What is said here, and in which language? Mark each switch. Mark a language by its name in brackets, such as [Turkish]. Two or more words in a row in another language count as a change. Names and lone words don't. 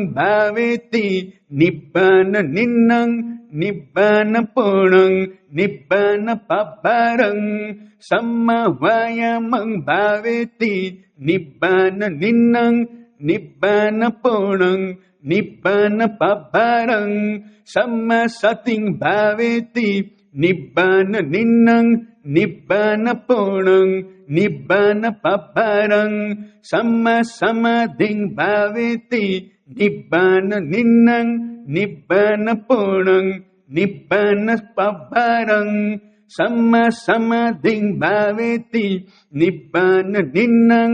[Pali] भावेति निब्बान निन्नं निब्बान पूर्णं निब्बान पब्बारं सम्म वायामं भावेति निब्बान निन्नं निब्बान पूर्णं निब्बान पब्बारं सम्म सतिं भावेति निब्बान निन्नं nibbana punang nibbana paparang samma samadhing bhaveti nibbana ninnang nibbana punang nibbana paparang samma samadhing bhaveti nibbana ninnang